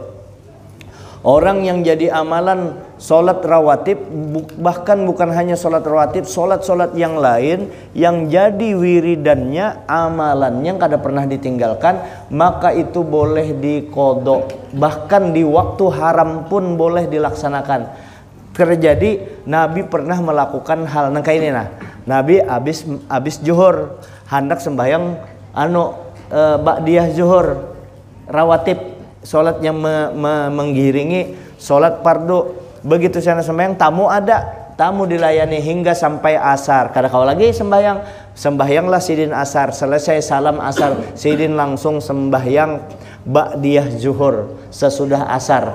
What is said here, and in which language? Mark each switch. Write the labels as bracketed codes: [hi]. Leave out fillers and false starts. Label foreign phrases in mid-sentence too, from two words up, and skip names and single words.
[id] Orang yang jadi amalan sholat rawatib, bahkan bukan hanya sholat rawatib, sholat-sholat yang lain yang jadi wiridannya, amalannya kada pernah ditinggalkan, maka itu boleh dikodok. Bahkan di waktu haram pun boleh dilaksanakan. Terjadi Nabi pernah melakukan hal kayak ini. Nabi abis zuhur hendak sembahyang ba'diyah zuhur rawatib, sholat yang menggiringi sholat fardu. Begitu sana sembahyang, tamu dilayani hingga sampai asar. Kada kau lagi sembahyanglah sidin asar. Selesai salam asar, sidin langsung sembahyang ba'diyah zuhur sesudah asar.